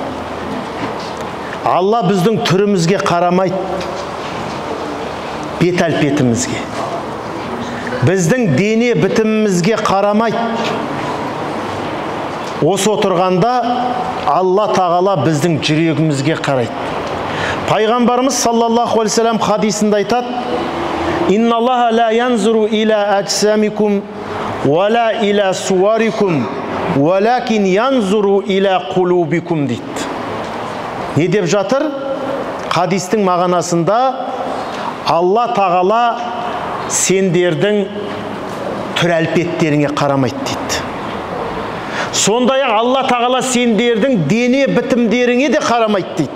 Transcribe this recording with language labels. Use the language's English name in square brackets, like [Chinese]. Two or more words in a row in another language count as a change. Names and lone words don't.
[Kazakh] Алла біздің түрімізге қарамайды, бет-әлпетімізге. Біздің дене бітімімізге қарамайды. Осы отырғанда Алла тағала біздің жүрегімізге қарайды. Пайғамбарымыз [Arabic] صلى الله عليه وسلم [Kazakh] хадисінде айтады: [Arabic] «إن الله لا ينظر إلى أجسامكم ولا إلى صوركم ولكن ينظر إلى قلوبكم» дейді. [Kazakh] Не деп жатыр? Хадистің мағынасында Алла тағала сендердің түр-әлпеттеріңе қарамайды дейді. Сондай-ақ Алла тағала сендердің дене бітімдеріңе де қарамайды дейді.